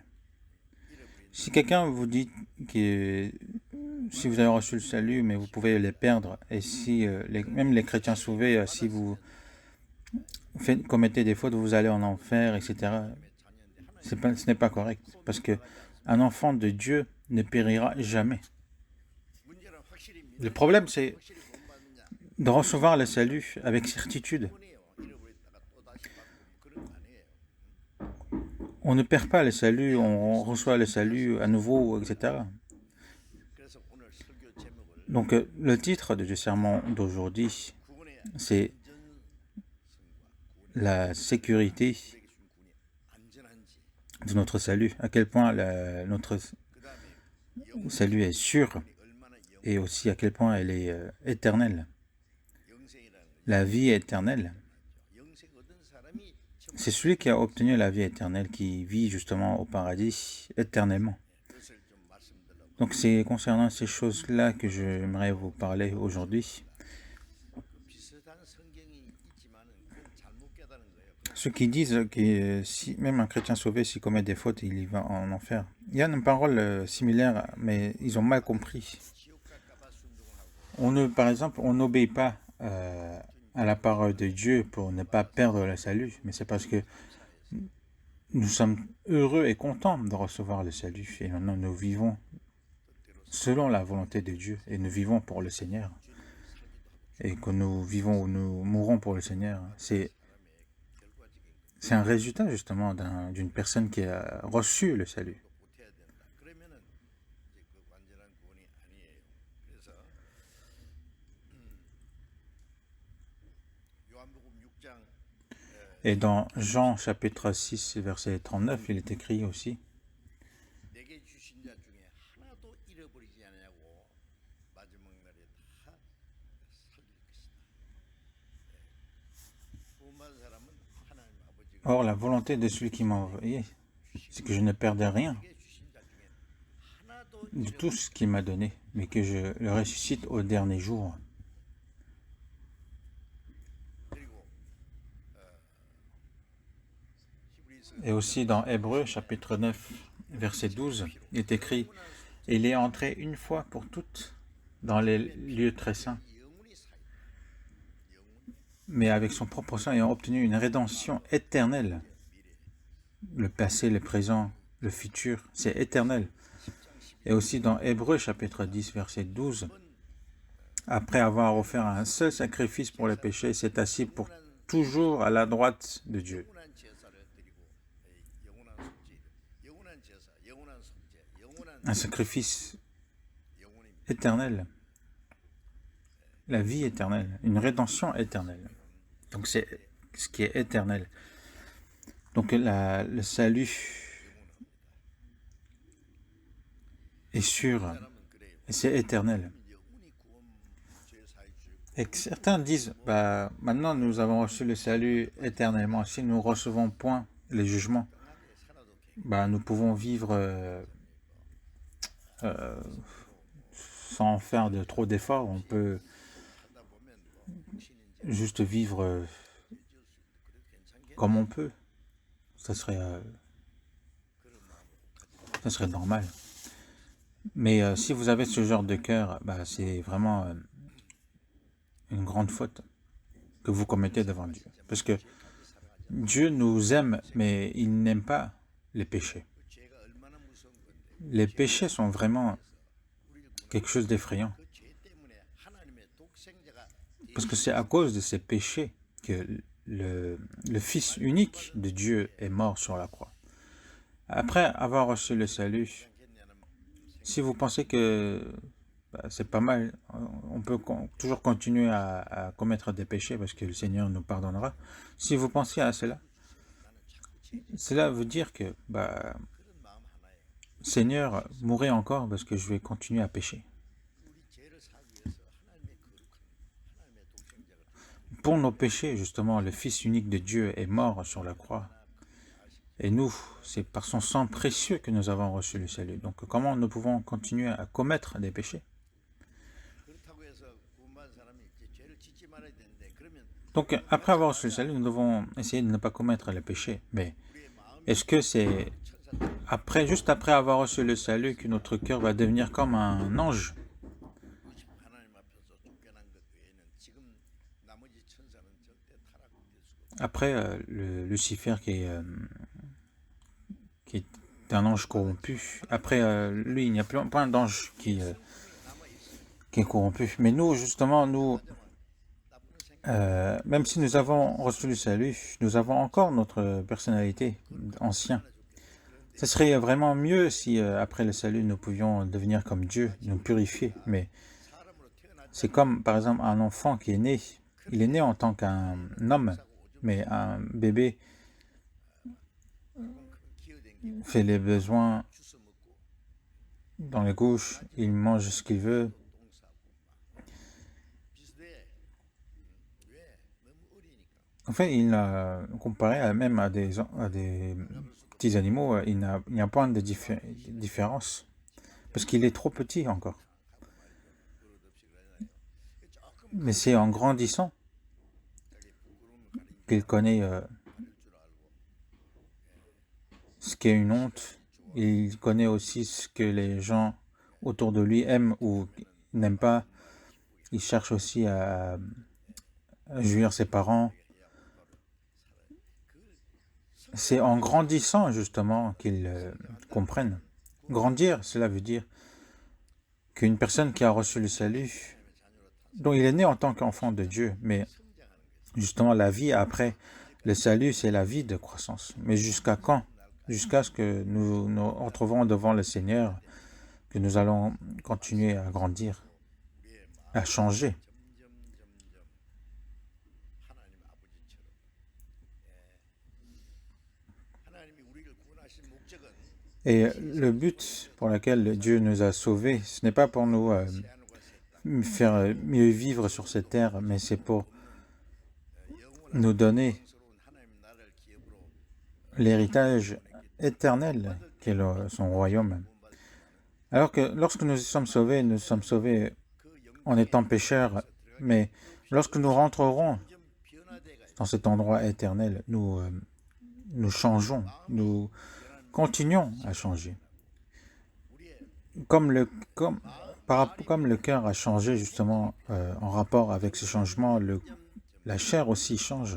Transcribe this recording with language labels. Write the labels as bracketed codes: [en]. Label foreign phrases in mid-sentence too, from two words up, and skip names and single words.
[fr] Si quelqu'un vous dit que si vous avez reçu le salut, mais vous pouvez les perdre, et si même les chrétiens sauvés, si vous commettez des fautes, vous allez en enfer, etc. Ce n'est pas correct, parce que un enfant de Dieu ne périra jamais. [ko] 문제는 확실히 [fr] Le problème, c'est [ko] 확실히 구원받느냐 [fr] de recevoir le salut avec certitude. [ko] 뿐이에요. 잃어버렸다가 또 다시 받고 그런 거 아니에요. [fr] on ne perd pas le salut, on reçoit le salut à nouveau, etc. [ko] 그래서 오늘 설교 제목을 [fr] Donc, le titre du sermon d'aujourd'hui, [ko] 구원의 [fr] c'est la sécurité [ko] 우리에게 준 구원이 안전한지, [fr] de notre salut, à quel point notre [ko] 그다음에 [fr] salut est sûr [ko] 영혼이 얼마나 [fr] et aussi à quel point elle est éternelle. [ko] 영생이라는 거죠. [fr] La vie éternelle, [ko] 영생 얻은 사람이 [fr] c'est celui qui a obtenu la vie éternelle, qui vit justement au paradis éternellement. [ko] 그것을 좀 말씀드리려고 [fr] Donc c'est concernant ces choses-là que j'aimerais vous parler aujourd'hui. [ko] 비슷한 성경이 있지만은 그건 잘못 깨달은 거예요. [fr] Ceux qui disent que si même un chrétien sauvé, s'il commet des fautes, il y va en enfer. Il y a une parole similaire, mais ils ont mal compris. [ko] 지옥 갈까봐 순종을 하고 [fr] Par exemple, on n'obéit pas à la parole de Dieu pour ne pas perdre le salut, mais c'est parce que nous sommes heureux et contents de recevoir le salut. Et maintenant, nous vivons selon la volonté de Dieu et nous vivons pour le Seigneur. Et que nous vivons ou nous mourons pour le Seigneur, c'est un résultat justement d'une personne qui a reçu le salut. [ko] 못해야 된다. 그러면은 이제 그 완전한 구원이 아니에요. 그래서 요한복음 6장 [fr] Et dans Jean chapitre 6, verset 39, il est écrit aussi, [ko] 내게 주신 자 중에 하나도 잃어버리지 않냐고 마지막 날에 다 살릴 것이다. 구원받은 사람은 하나님 아버지가 [fr] Or, la volonté de celui qui m'a envoyé, c'est que je ne perde rien [ko] 내게 주신 자 중에 하나도 [fr] de tout ce qu'il m'a donné, mais que je le ressuscite au dernier jour. [ko] 그리고 히브리서 [fr] Et aussi dans Hébreux chapitre 9, verset 12, il est écrit, « Il est entré une fois pour toutes dans les lieux très saints, [ko] 영원히 살 [fr] mais avec son propre sang ayant obtenu une rédemption éternelle. » Le passé, le présent, le futur, c'est éternel. Et aussi dans Hébreux chapitre 10, verset 12, après avoir offert un seul sacrifice pour les péchés, s'est assis pour toujours à la droite de Dieu. [ko] 영원한 제사를 드리고 영원한 속죄, 영원한 제사, 영원한 속죄, 영원한 [fr] Un sacrifice [ko] 영원입니다. [fr] éternel. La vie éternelle, une rédemption éternelle. Donc c'est ce qui est éternel. Donc le salut est sûr [ko] 사람은 그래요. [fr] et c'est éternel. [ko] 영원히 구원 제사해 주고 [fr] Et que certains disent, bah, maintenant nous avons reçu le salut éternellement. Si nous ne recevons point les jugements, [ko] 평안하게 살아도 [fr] bah, nous pouvons vivre euh, sans faire de trop d'efforts. On peut [ko] 하다 보면 신인자 [fr] juste vivre [ko] 지을 수 있고 그래도 괜찮겠네. [fr] comme on peut. Ça serait [ko] 그런 마음으로 [fr] ça serait normal. Mais si vous avez ce genre de cœur, bah, c'est vraiment une grande faute que vous commettez devant Dieu. Parce que Dieu nous aime, mais il n'aime pas les péchés. [ko] 그 죄가 얼마나 무서운 건데 [fr] Les péchés sont vraiment [ko] 우리를 구원 [fr] quelque chose d'effrayant. [ko] 그 죄 때문에 하나님의 독생자가 [fr] Parce que c'est à cause de ces péchés que le Fils unique de Dieu est mort sur la croix. Après avoir reçu le salut, [ko] 괜찮겠냐는 [fr] si vous pensez que bah, c'est pas mal, on peut toujours continuer à commettre des péchés parce que le Seigneur nous pardonnera. Si vous pensez à cela, cela veut dire que, bah, [ko] 그런 마음 하나에 [fr] Seigneur, mourrez encore parce que je vais continuer à pécher. [ko] 우리 죄를 사기 위해서 하나님의 거룩한 하나님의 독생자가 [fr] Pour nos péchés, justement, le Fils unique de Dieu est mort sur la croix. Et nous, c'est par son sang précieux que nous avons reçu le salut. Donc comment nous pouvons continuer à commettre des péchés? [ko] 그렇다고 해서 구원받은 사람이 이제 죄를 짓지 말아야 되는데 그러면 [fr] Donc après avoir reçu le salut, nous devons essayer de ne pas commettre les péchés. Mais [ko] 우리의 마음이 [fr] est-ce que c'est après, juste après avoir reçu le salut, que notre cœur va devenir comme un ange? [ko] 하나님 앞에서 쫓겨난 것 외에는 지금 나머지 천사는 절대 타락될 수가 없어요. [fr] Après, Lucifer qui est un ange corrompu, après lui, il n'y a pas d'ange qui est corrompu. Mais nous, justement, nous, même si nous avons reçu le salut, nous avons encore notre personnalité ancienne. Ce serait vraiment mieux si, après le salut, nous pouvions devenir comme Dieu, nous purifier. Mais [ko] 사람으로 태어나지 [fr] c'est comme, par exemple, un enfant qui est né. Il est né en tant qu'un homme, mais un bébé [ko] 조금 기어댕기고 [fr] fait les besoins [ko] 주워 먹고 [fr] dans les couches, il mange ce qu'il veut. [ko] 똥 싸고 막 비슷해. 왜? 너무 어리니까. [fr] En fait, il a comparé même à des petits animaux, il n'y a point de différence. Parce qu'il est trop petit encore. [ko] 하고 말이죠. 버릇없이 그러잖아요. 조금 [fr] Mais c'est en grandissant [ko] 자기 부끄러움을 가린 [fr] qu'il connaît [ko] 가릴 줄 알고 [fr] ce qu'est une honte. Il connaît aussi ce que les gens autour de lui aiment ou n'aiment pas. Il cherche aussi à jouir ses parents. C'est en grandissant justement qu'ils comprennent. Grandir, cela veut dire qu'une personne qui a reçu le salut, dont il est né en tant qu'enfant de Dieu, mais justement la vie après le salut, c'est la vie de croissance. Mais jusqu'à quand? Jusqu'à ce que nous nous retrouverons devant le Seigneur, que nous allons continuer à grandir, à changer. [ko] 점점 하나님 아버지처럼 하나님이 우리를 구원하신 목적은 [fr] Et le but pour lequel Dieu nous a sauvés, ce n'est pas pour nous [ko] 하늘과 새 땅 [fr] faire mieux vivre sur cette terre, mais c'est pour [ko] 영원한 [fr] nous donner [ko] 영광스러운 하나님 나라를 기업으로 [fr] l'héritage éternel qu'est son royaume. Alors que lorsque nous sommes sauvés [ko] 그 [fr] en étant pécheurs, mais lorsque nous rentrerons [ko] 점점 변화돼가 [fr] dans cet endroit éternel, nous changeons, nous continuons à changer. [ko] 우리의 [fr] Comme le cœur a changé justement en rapport avec ce changement, la chair aussi change.